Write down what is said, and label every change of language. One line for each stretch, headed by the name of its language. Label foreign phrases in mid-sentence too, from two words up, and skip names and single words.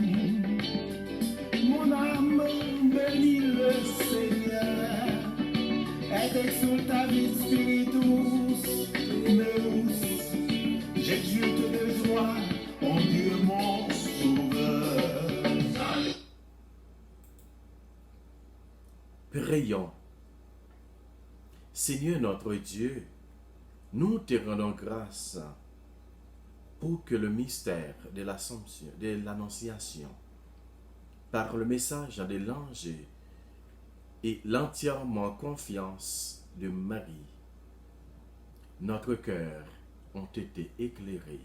French: Mon âme bénit le Seigneur.
Latin: Et exultavit spiritus meus.
French: J'exulte de joie en Dieu mon sauveur. Prions. Seigneur notre Dieu, nous te rendons grâce pour que le mystère de l'Assomption, de l'Annonciation, par le message de l'ange et l'entièrement confiance de Marie, notre cœur ont été éclairés.